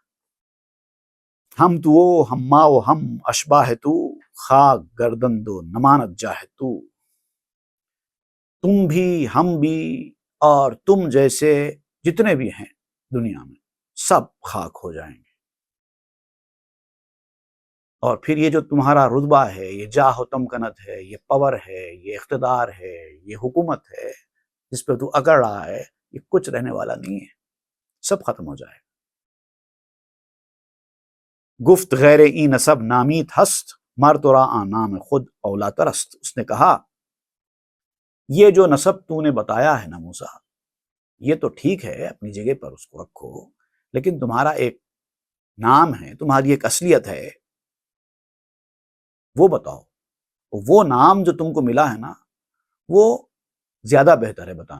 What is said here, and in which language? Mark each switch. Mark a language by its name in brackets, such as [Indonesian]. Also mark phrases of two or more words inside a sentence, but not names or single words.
[Persian] ہم تو وہ ہم ما و ہم اشباہ تو، خاک گردن دو نمانت جاہ تو، [Urdu] تم بھی ہم بھی اور تم جیسے جتنے بھی ہیں دنیا میں سب خاک ہو جائیں گے، اور پھر یہ جو تمہارا رتبہ ہے، یہ جاہ و تمکنت ہے، یہ پاور ہے، یہ اقتدار ہے، یہ حکومت ہے جس پہ تو اکڑ رہا ہے، یہ کچھ رہنے والا نہیں ہے، سب ختم ہو جائے۔ [Persian] گفت غیر ای نسب نامیت ہست، مر تو را آن نام خود اولا ترست۔ [Urdu] اس نے کہا یہ جو نسب تو نے بتایا ہے نا موسیٰ، یہ تو ٹھیک ہے، اپنی جگہ پر اس کو رکھو، لیکن تمہارا ایک نام ہے، تمہاری ایک اصلیت ہے، وہ بتاؤ۔ وہ نام جو تم کو ملا ہے نا، وہ زیادہ بہتر ہے بتانا۔